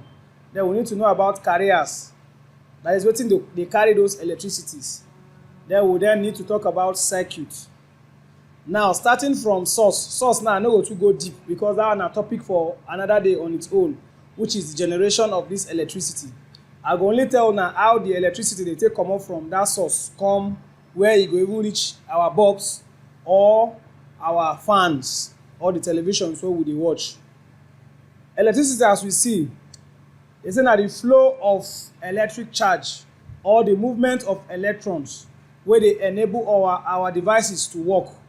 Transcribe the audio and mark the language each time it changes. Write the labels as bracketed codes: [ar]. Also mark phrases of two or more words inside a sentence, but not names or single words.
[pcm] Then we need to know about carriers, that is wetin dey carry those electricities. Then we need to talk about circuit. Now starting from source now I no go too go deep because that one na topic for another day on its own, which is the generation of this electricity. I go only tell una how the electricity dey take comot from that source come where e go even reach our bulbs or our fans or the televisions wey we dey watch. Electricity, as we see, dey say na the flow of electric charge or the movement of electrons wey dey enable our devices to work.